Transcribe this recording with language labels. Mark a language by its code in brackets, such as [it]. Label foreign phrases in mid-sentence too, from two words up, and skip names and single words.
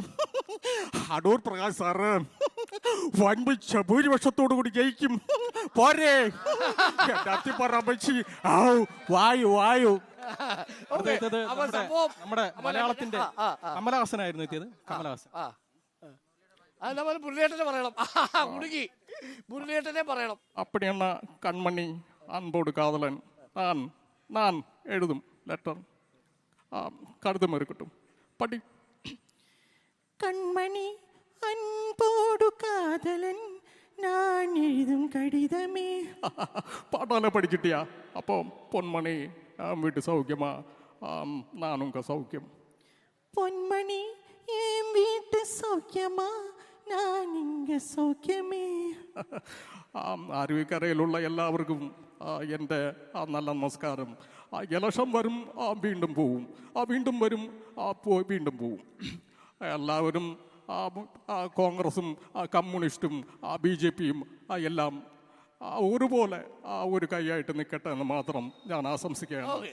[ml] അടൂർ പ്രകാശ് സാറ് വൻപിച്ച ഭൂരിപക്ഷത്തോടു കൂടി ജയിക്കും പോരെ. എന്റെ അത്തിപ്പറ അമ്മച്ചി, വായു. നമ്മുടെ മലയാളത്തിന്റെ കമലഹാസനായിരുന്നു എത്തിയത്. കമലഹാസൻ. മുരളിയേട്ടനെ പറയണം. [ta] அப்படியான கண்மணி அன்போடு காதலன் நான் எழுதும் லெட்டர் கடிதம் இருக்கட்டும், படி. கண்மணி அன்போடு காதலன் நான் எழுதும் கடிதமே. பாட்டால படிச்சிட்டியா? அப்போ பொன்மணி வீட்டு சௌக்கியமா? நான் உங்க சௌக்கியம். பொன்மணி என் வீட்டு சௌக்கியமா? நான் இங்க സൗഖ്യമേ. [ml] അരുവിക്കരയിലുള്ള എല്ലാവർക്കും എൻ്റെ നല്ല നമസ്കാരം. ഇലക്ഷൻ വരും, വീണ്ടും പോവും, വീണ്ടും വരും, വീണ്ടും പോവും. എല്ലാവരും കോൺഗ്രസും കമ്മ്യൂണിസ്റ്റും BJPയും എല്ലാം ഒരുപോലെ ഒരു കൈയായിട്ട് നിൽക്കട്ടെ എന്ന് മാത്രം ഞാൻ ആശംസിക്കുകയാണ്.